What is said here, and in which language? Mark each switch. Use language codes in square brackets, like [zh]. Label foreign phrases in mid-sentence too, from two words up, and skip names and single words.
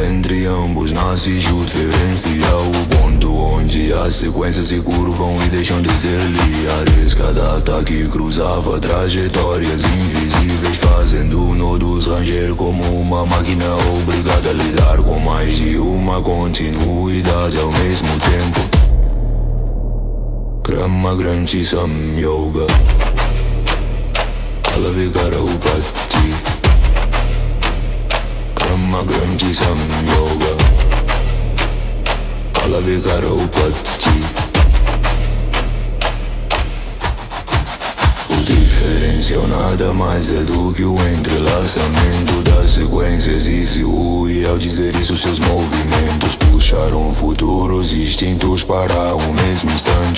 [pt] Entre ambos nasce o diferencial, o ponto onde as sequências se curvam e deixam de ser lineares. Cada ataque cruzava trajetórias invisíveis, fazendo nodos ranger como uma máquina obrigada a lidar com mais de uma continuidade ao mesmo tempo. [sa] Krama Granthi Sam Yoga Alavikara Upati. Krama Granthi Sam Yoga Alavikara Upati. [pt] O diferencial nada mais é do que o entrelaçamento das sequências e se une. Ao dizer isso seus movimentos puxaram futuros instintos para o mesmo instante.